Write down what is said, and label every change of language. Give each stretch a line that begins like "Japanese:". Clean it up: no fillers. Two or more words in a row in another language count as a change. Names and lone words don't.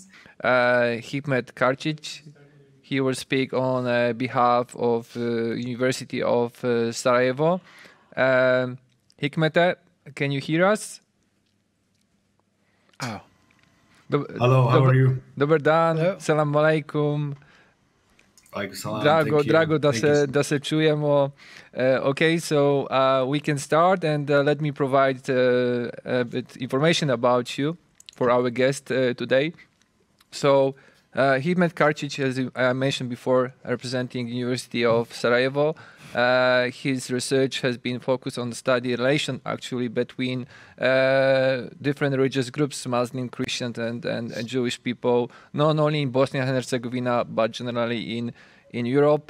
English: Hikmet Karčić, he will speak on behalf of University of Sarajevo. Hikmet, can you hear us? Oh. Hello, how are you?
Bosnian: Dobar dan,
Arabic: salam alaikum.
Bosnian: Drago da se čujemo.
English: Okay, so we can start, and let me provide a bit information about you for our guest today. So, Hikmet Karčić, as I mentioned before, representing University of Sarajevo. His research has been focused on the study relation actually between different religious groups, Muslim, Christian, and Jewish people, not only in Bosnia and Herzegovina, but generally in Europe.